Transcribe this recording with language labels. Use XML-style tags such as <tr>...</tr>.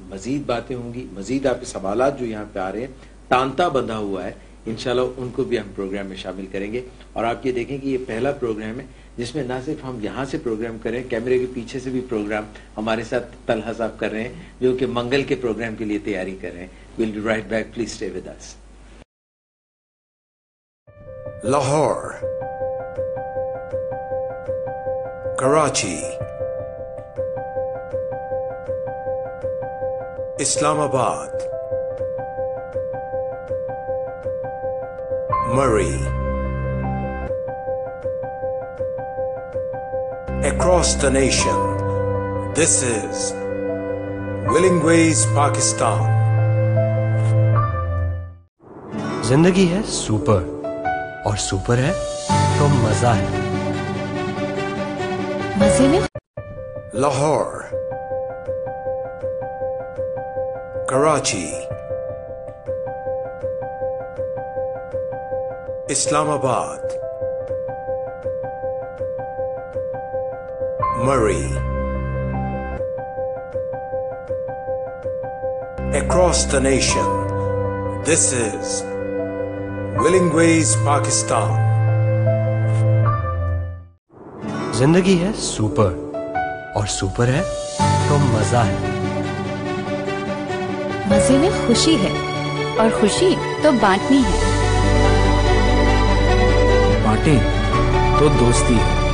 <ur>مزید باتیں ہوں گی, مزید آپ کے سوالات جو یہاں پہ آ رہے ہیں, تانتا بندھا ہوا ہے, انشاءاللہ ان کو بھی ہم پروگرام میں شامل کریں گے. اور آپ یہ دیکھیں کہ یہ پہلا پروگرام ہے جس میں نہ صرف ہم یہاں سے پروگرام کریں, کیمرے کے پیچھے سے بھی پروگرام ہمارے ساتھ طلحہ صاحب کر رہے ہیں, جو کہ منگل کے پروگرام کے لیے تیاری کر رہے ہیں.</ur> <en>We'll be right back, please stay with us. Lahore, Karachi, Islamabad, Murree, across the nation, this is Willing Ways Pakistan.</en> <ur>زندگی ہے سپر, اور سپر ہے تو مزہ ہے. مزے میں</ur> <en>Lahore, Karachi, Islamabad, Murree, across the nation, this is Willing Ways Pakistan.</en> <ur>زندگی ہے سپر, اور سپر ہے تو مزہ ہے. مزے میں خوشی ہے, اور خوشی تو بانٹنی ہے. بانٹیں تو دوستی ہے,</ur>